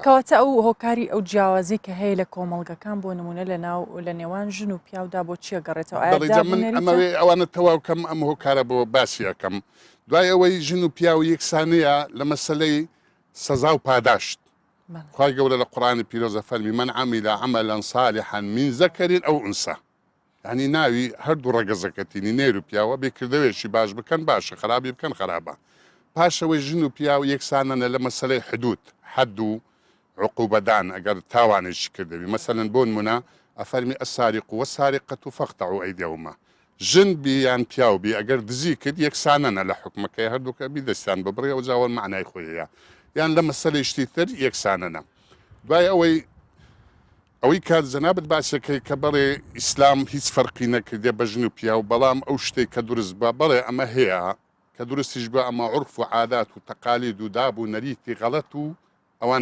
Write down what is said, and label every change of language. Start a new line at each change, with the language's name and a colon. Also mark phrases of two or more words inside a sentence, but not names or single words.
Central Kurdish: کەواتە ئەو هۆکاری ئەو جیاوازی کە هەیە لە کۆمەڵگەکان بۆ نمونە لە نێوان ژن و پیاودا بۆ چیە گەڕێتەوە ئەمەوێ ئەوانە تەواوکەم ئەم هۆکارە بۆ باسی یەکەم دوای ئەوەی ژن و پیا و یەکسانەیە لە مەسەلەی سەزا و پاداشت خوای گەورە لە قورئانی پیرۆزە فەرمی
Arabic: من عمل عملا صالحا من ذكر أو أنثى
Central Kurdish: يعني ناوی هەردوو ڕەگەزەکەتینی نێر و پیاوە بێکردەوێشی باش بکەن باشە خراپی بکەن خراپە پاشەوەی ژن و پیا و یەکسانەنە لە مەسەلەی حدود حد و عقوبەدان ئەگەر تاوانێکی کردەوی مەسەلەن بۆ نمونە ئەفەرمی
Arabic: السارق والسارقة فاقطعوا أيديهما
Central Kurdish: ژن بی یان پیاو بی ئەگەر دزی کرد یەکسانەنە لە حکومەکەی هەردووکە بی دەستیان ببڕێ و جاوە معنای خۆیەیە یان لە مەسەلەی شتی تر یەکسانەنە دوای ئەوەی کات جەنابەت باسەکەی کە بەڵێ ئیسلام هیچ فەرقی نەکردێ بە ژن و پیا و بەڵام ئەو شتێک کە دروست بە بەڵێ ئەمە هەیە کە دروستیش بە ئەمە عورف و عادات و تەقالید و داب و نەریتی غەڵەت و ئەوانە